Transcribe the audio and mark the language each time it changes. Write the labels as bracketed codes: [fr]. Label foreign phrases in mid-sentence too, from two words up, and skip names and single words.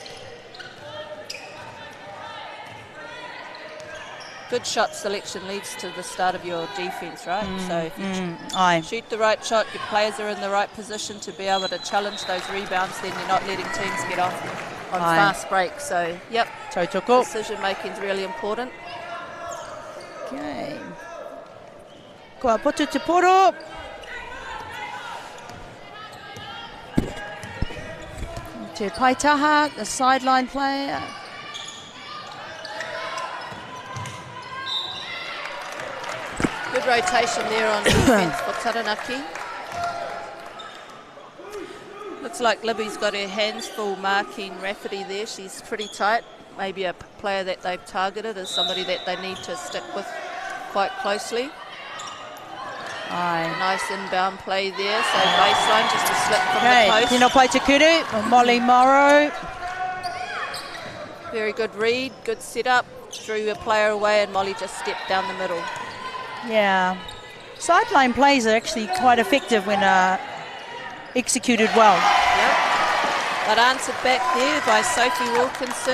[en] Good shot selection leads to the start of your defence, right? So if you shoot the right shot, your players are in the right position to be able to challenge those rebounds, then you're not letting teams get off on fast breaks. So, yep, decision making is really important. [mi] Okay. Kua potu te poro. [en] To Paitaha, the sideline player. Good rotation there on defence for Taranaki. Looks like Libby's got her hands full marking Rafferty there. She's pretty tight. Maybe a player that they've targeted as somebody that they need to stick with quite closely. Nice inbound play there. So baseline, just a slip from the post. [mi] Tēnā pai te kuru, [en] Molly Morrow. Very good read, good setup. Drew a player away and Molly just stepped down the middle. Yeah. sideline plays are actually quite effective when executed well. Yep. But answered back there by Sophie Wilkinson.